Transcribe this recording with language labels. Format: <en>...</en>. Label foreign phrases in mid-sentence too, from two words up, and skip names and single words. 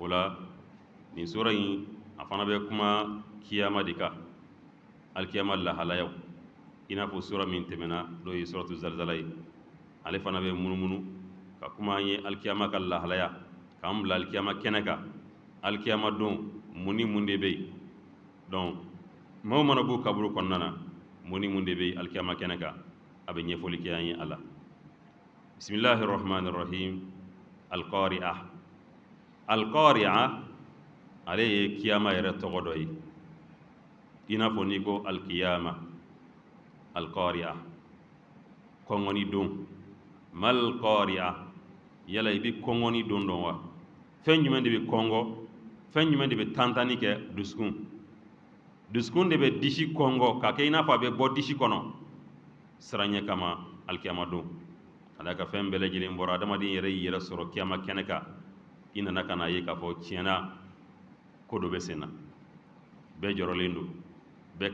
<bm>la nin sura in a fana bɛ kuma kiyama de kan alkiyama lahalayaw i n'a fɔ sura min tɛmɛna n'o ye suratul zalzala ye ale fana bɛ munumunu ka kuma an ye alkiyama ka lahalaya k'an bila alkiyama kɛnɛ kan alkiyama don mun ni mun de bɛ yen donc maaw mana b'u kaburu kɔnɔna na mun ni mun de bɛ yen alkiyama kɛnɛ kan a bɛ ɲɛfɔli kɛ an ye a la</bm> <ar>بسم الله الرحمن الرحيم</ar> <bm>alqari'a ale ye kiyama yɛrɛ tɔgɔ dɔ ye i n'a fɔ n'i ko alkiyama alqari'a kɔngɔni don</bm> <ar>ما القارعة</ar> <bm>yala i bɛ kɔngɔni don dɔn wa fɛn jumɛn de bɛ kɔngɔ fɛn jumɛn de bɛ tantani kɛ dusukun de bɛ disi kɔngɔ k'a kɛ i n'a fɔ a bɛ bɔ disi kɔnɔ siranɲɛ kama alkiyama don a da ka fɛn bɛɛ lajɛlen bɔra adamaden yɛrɛ y'i yɛrɛ sɔrɔ kiyama kɛnɛ kan i nana ka na ye k'a fɔ tiɲɛna ko dɔ bɛ sen na bɛɛ jɔrɔlen don bɛɛ</bm>